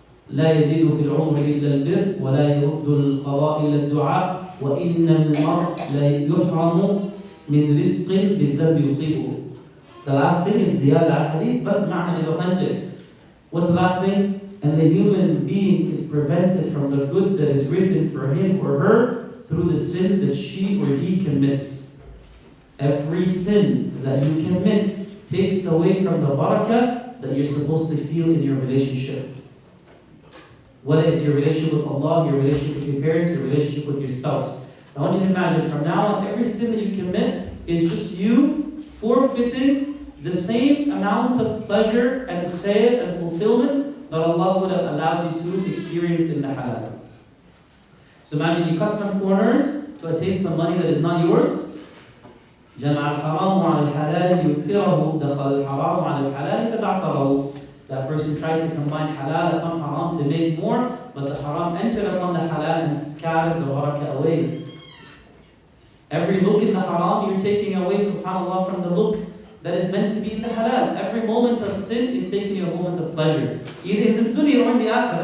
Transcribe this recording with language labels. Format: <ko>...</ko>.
<ar>لا يزيد في العمر إلا البر ولا يرد القضاء إلا الدعاء وإن المرء لا يحرم من رزق بالذنب يصيبه.</ar> <en>The last thing is ziyada hadith, but ma'na is authentic. What's the last thing? And the human being is prevented from the good that is written for him or her through the sins that she or he commits. Every sin that you commit takes away from the barakah that you're supposed to feel in your relationship. Whether it's your relationship with Allah, your relationship with your parents, your relationship with your spouse. So I want you to imagine from now on, every sin that you commit is just you forfeiting the same amount of pleasure and khair and fulfillment that Allah would have allowed you to experience in the halal. So imagine you cut some corners to attain some money that is not yours.</en> <ar>جمع الحرام على الحلال يكفره دخل الحرام على الحلال فبعثره.</ar> <en>That person tried to combine halal upon haram to make more, but the haram entered upon the halal and scattered the barakah away. Every look in the haram, you're taking away, subhanAllah, from the look that is meant to be in the halal. Every moment of sin is taking you a moment of pleasure, either in this dunya or in the akhirah.</en>